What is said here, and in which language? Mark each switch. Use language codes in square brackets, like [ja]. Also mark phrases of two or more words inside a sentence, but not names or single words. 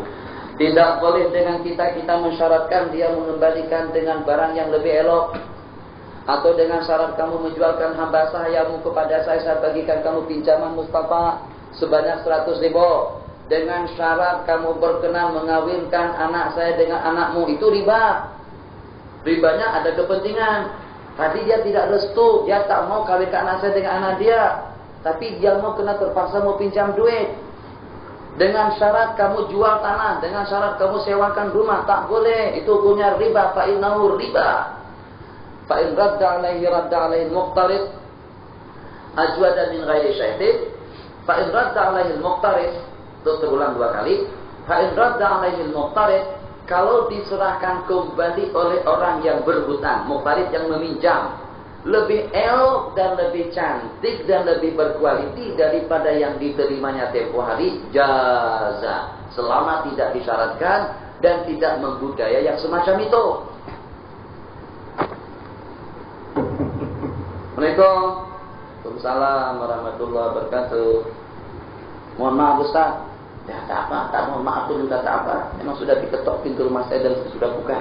[ms] Tidak boleh dengan kita mensyaratkan dia mengembalikan dengan barang yang lebih elok, atau dengan syarat kamu menjualkan hamba sayamu kepada saya bagikan kamu pinjaman Mustafa sebanyak 100 ribu. Dengan syarat kamu berkenan mengawinkan anak saya dengan anakmu, itu riba. Ribanya ada kepentingan. Tadi dia tidak restu, dia tak mau kawinkan anak saya dengan anak dia, tapi dia mau kena terpaksa mau pinjam duit. Dengan syarat kamu jual tanah, dengan syarat kamu sewakan rumah, tak boleh. Itu hukumnya riba. [ar] فإنه ربا. فإن رد عليه المقترض أجود من غير شاهدين. فإن رد عليه المقترض, [ms] itu terulang 2 kali. [ar] فإن رد عليه المقترض, [ms] kalau diserahkan kembali oleh orang yang berhutang, muqtarid yang meminjam, lebih elok dan lebih cantik dan lebih berkualiti daripada yang diterimanya tempoh hari, jaza, selama tidak disyaratkan dan tidak membudaya yang semacam itu. [ar] وعليكم السلام ورحمة الله وبركاته. [ms] Mohon maaf Ustaz. Ya tak apa, tak mohon maaf pun juga tak apa. Memang sudah diketok pintu rumah saya dan sudah buka.